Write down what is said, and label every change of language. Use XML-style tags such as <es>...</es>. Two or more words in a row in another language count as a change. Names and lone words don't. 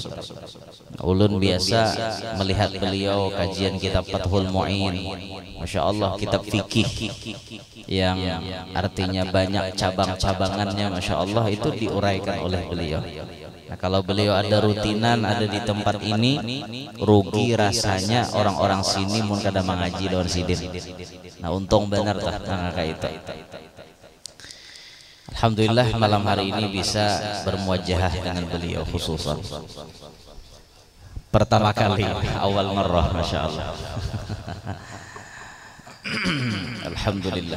<id>Ulun biasa melihat beliau kajian kitab Fathul Mu'in,</id> <ar>ما شاء الله,</ar> <id>kitab fikih yang artinya banyak cabang-cabangannya,</id> <ar>ما شاء الله,</ar> <id>itu diuraikan oleh beliau. Nah, kalau beliau ada rutinan ada di tempat ini, rugi rasanya orang-orang sini</id> <bjn>mun kada mengaji daun sidin.</bjn> <id>Nah, untung benar tak kayak itu. Alhamdulillah malam hari ini bisa bermuajahah dengan beliau khususan.</id> <ar>Pertama kali, أول مرة، ما شاء الله. Alhamdulillah.</ar>